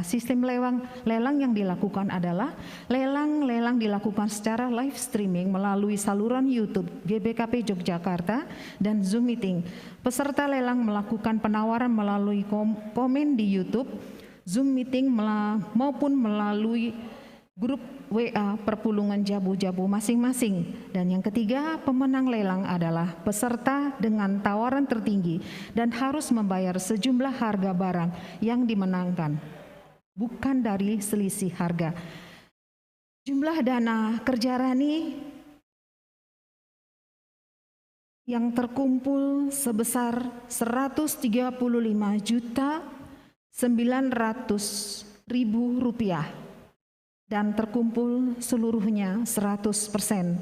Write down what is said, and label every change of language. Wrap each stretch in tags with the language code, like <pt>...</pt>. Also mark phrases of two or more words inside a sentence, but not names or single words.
<id>Sistem lelang yang dilakukan adalah lelang dilakukan secara</id> <en>live streaming</en> <id>melalui saluran YouTube GBKP Yogyakarta dan Zoom Meeting. Peserta lelang melakukan penawaran melalui komen di YouTube, Zoom Meeting maupun melalui grup WA</id> <btx>perpulungan jabu-jabu</btx> <id>masing-masing. Dan yang ketiga, pemenang lelang adalah peserta dengan tawaran tertinggi dan harus membayar sejumlah harga barang yang dimenangkan, bukan dari selisih harga. Jumlah dana Kerjarani yang terkumpul sebesar Rp139.900.000 dan terkumpul seluruhnya 100%.</id>